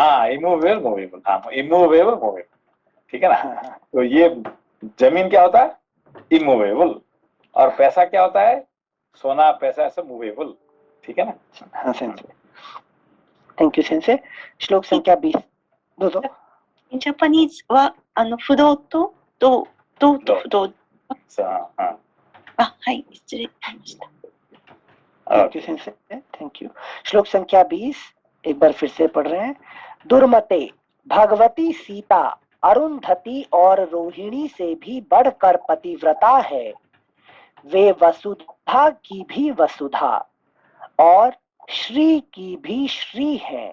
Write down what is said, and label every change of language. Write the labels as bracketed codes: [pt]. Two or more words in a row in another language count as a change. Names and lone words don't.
[hi] हाँ [en] immovable movable, [hi] हाँ [en] immovable movable, [hi] ठीक है ना। हाँ हाँ तो ये जमीन क्या होता है, इमूवेबल, और पैसा क्या होता है, सोना पैसा ऐसा मूवेबल, ठीक है ना। हाँ सेंसे, [en] thank you [hi] सेंसे। श्लोक संख्या 20 दो दो। [ja] ジャパニーズは不動と動と不動。 [hi] हाँ [ja] あ、はい、失礼しました。 [en] Thank you sensei, thank you. [hi] श्लोक संख्या 20 एक बार फिर से पढ़ रहे हैं। दुर्मते, भगवती सीता अरुंधति और रोहिणी से भी बढ़कर पतिव्रता है। वे वसुधा की भी वसुधा और श्री की भी श्री है।